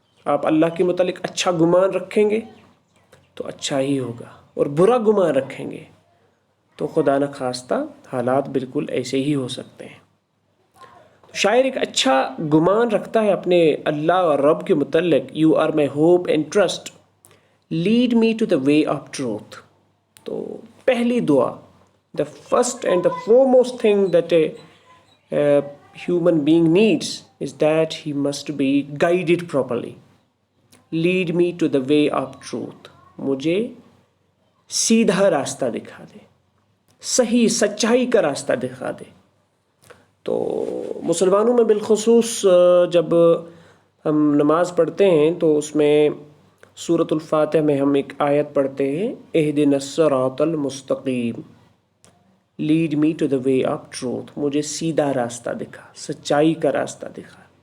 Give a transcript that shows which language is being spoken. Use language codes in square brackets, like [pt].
[ur] آپ اللہ کے متعلق اچھا گمان رکھیں گے تو اچھا ہی ہوگا، اور برا گمان رکھیں گے تو خدا نخواستہ حالات بالکل ایسے ہی ہو سکتے ہیں. شاعر ایک اچھا گمان رکھتا ہے اپنے اللہ اور رب کے متعلق. [en] You are my hope and trust, lead me to the way of truth. [ur] تو پہلی دعا، [en] the first and the foremost thing that a human being needs is that he must be guided properly. Lead me to the way of truth. [ur] مجھے سیدھا راستہ دکھا دے، صحیح سچائی کا راستہ دکھا دے. تو مسلمانوں میں بالخصوص جب ہم نماز پڑھتے ہیں تو اس میں سورۃ الفاتح میں ہم ایک آیت پڑھتے ہیں، [ar] اہدنا الصراط المستقیم، [en] lead me to the way of truth, [ur] مجھے سیدھا راستہ دکھا، سچائی کا راستہ دکھا۔